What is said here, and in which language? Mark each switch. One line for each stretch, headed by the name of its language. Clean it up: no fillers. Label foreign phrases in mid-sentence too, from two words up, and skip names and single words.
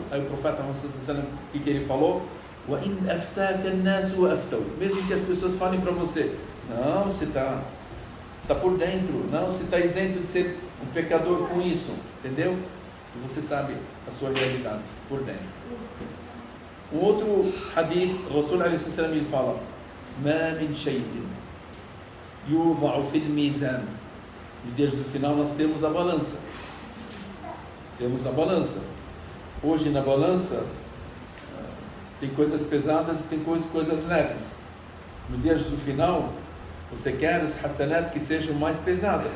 Portuguese: Aí o profeta Muhammad, o que ele falou? Mesmo que as pessoas falem para você, não, você está por dentro, não, você está isento de ser um pecador com isso, entendeu? E você sabe a sua realidade por dentro. Um outro hadith, o Rasul
Arabic: عليه السلام
Portuguese: ele fala,
Arabic: ما من شيء يوضع في الميزان.
Portuguese: No dia do final nós temos a balança. Hoje na balança tem coisas pesadas e tem coisas leves. No dia do final você quer as hasanat que sejam mais pesadas.